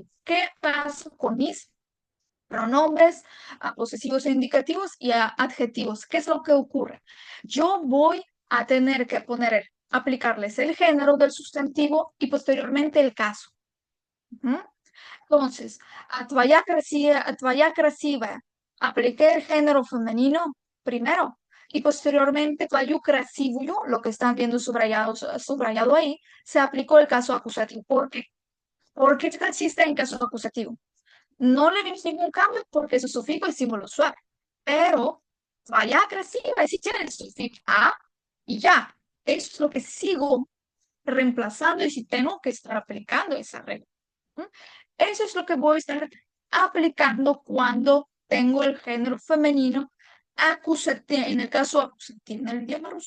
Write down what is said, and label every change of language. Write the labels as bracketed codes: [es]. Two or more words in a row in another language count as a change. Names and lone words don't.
[es] ¿Qué pasa con mis pronombres posesivos e indicativos y adjetivos? ¿Qué es lo que ocurre? Yo voy a tener que aplicarles el género del sustantivo y posteriormente el caso. Entonces, a [ru] твоя красивая, [es] apliqué el género femenino primero y posteriormente [ru] твою красивую, [es] lo que están viendo subrayado ahí, se aplicó el caso acusativo. ¿Por qué? Porque existe en caso acusativo. No le vimos ningún cambio porque su sufijo es símbolo suave, pero [ru] твоя красивая [es] sí tiene el sufijo a y ya. Eso es lo que sigo reemplazando y si tengo que estar aplicando esa regla. Eso es lo que voy a estar aplicando cuando tengo el género femenino acusativo, en el caso acusativo en el idioma ruso.